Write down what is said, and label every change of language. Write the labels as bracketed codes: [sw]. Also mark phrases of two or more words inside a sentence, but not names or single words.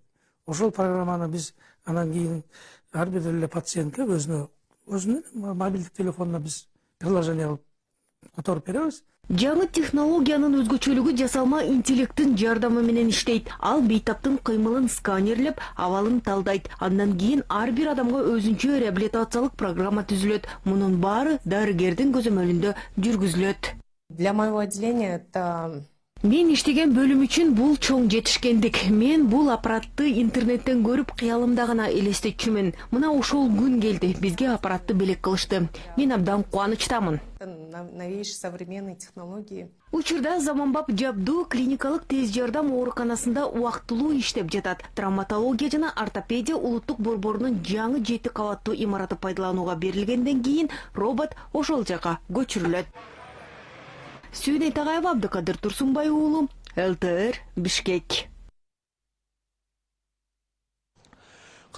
[ky] Ошол программаны биз анан кийин ар бир эле пациентке өзүнүн мобилдик телефонуна биз приложение кылып которуп беребиз. Жаңы технологиянын өзгөчөлүгү жасалма интеллекттин жардамы менен иштейт. Ал бейтаптын кыймылын сканерлеп, абалын талдайт. Андан кийин ар бир адамга өзүнчө реабилитациялык программа түзүлөт. Мунун баары дарыгердин көзөмөлүндө жүргүзүлөт. [ru] Для моего отделения это... [ky] Мен иштеген бөлүм үчүн бул чоң жетишкендик. Мен бул аппаратты интернеттен көрүп, кыялымда гана элестетчүмүн. Мына ошол күн келди, бизге аппаратты белек кылышты. Мен абдан кубанычтамын. [ru] Новейшие современные технологии. [ky] Учурда заманбап жабдуу клиникалык тез жардам ооруканасында убактылуу иштеп жатат. Травматология жана ортопедия улуттук борборунун жаңы 7 кабаттуу имараты пайдаланууга берилгенден кийин робот ошол жака көчүрүлөт. Сүйнөй Тагайова, Абдыкадыр Турсунбай уулу, ЛТР, Бишкек.